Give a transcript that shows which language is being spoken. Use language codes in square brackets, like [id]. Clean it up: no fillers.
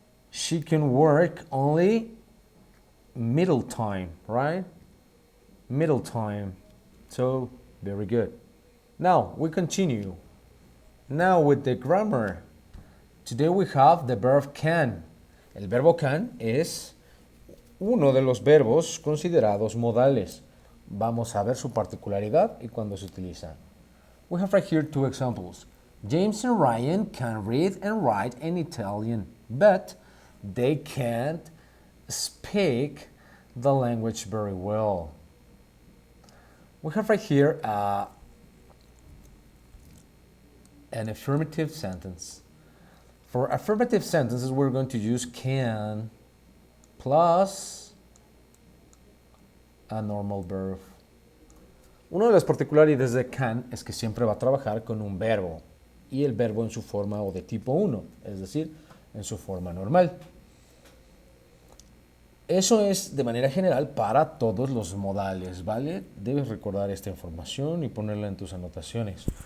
[en] She can work only middle time, right? Middle time. So, very good. Now, we continue. Now with the grammar. Today we have the verb can. [es] El verbo can es uno de los verbos considerados modales. Vamos a ver su particularidad y cuándo se utiliza. [en] We have right here two examples. James and Ryan can read and write in Italian, but they can't speak the language very well. We have right here an affirmative sentence. For affirmative sentences, we're going to use can plus a normal verb. [es] Una de las particularidades de can es que siempre va a trabajar con un verbo y el verbo en su forma o de tipo 1, es decir, en su forma normal. Eso es de manera general para todos los modales, ¿vale? Debes recordar esta información y ponerla en tus anotaciones.